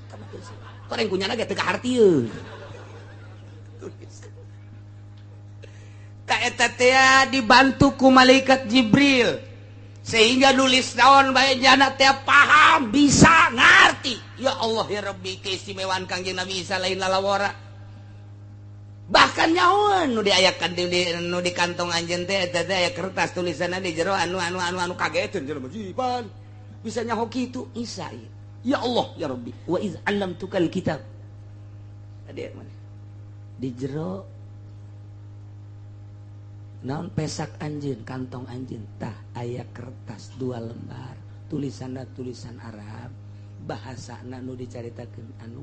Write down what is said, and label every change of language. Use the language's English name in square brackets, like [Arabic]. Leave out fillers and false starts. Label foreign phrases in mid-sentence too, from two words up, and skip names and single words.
[Sundanese] Horeng kunyana ge teu kahartieun. Tak eta teh dibantu ku malaikat Jibril sehingga nulis naon bae jana teh paham, bisa ngarti. [Arabic] يا الله يا ربي, [Sundanese] keistimewaan Kangjeng Nabi Isa lain lalawara. Bahkan nyaon nu diayakan nu di kantong anjeun teh eta teh aya kertas tulisanna di jero anu kageteun jelema jiban. Bisa nyaho kitu Isa ieu. [Arabic] يا الله يا ربي، وإذ علمتك الكتاب. [Sundanese] Ade mana? Di jero naon pesak anjeun, kantong anjeun tah aya kertas 2 lembar, tulisanna tulisan Arab, bahasana nu dicaritakeun anu.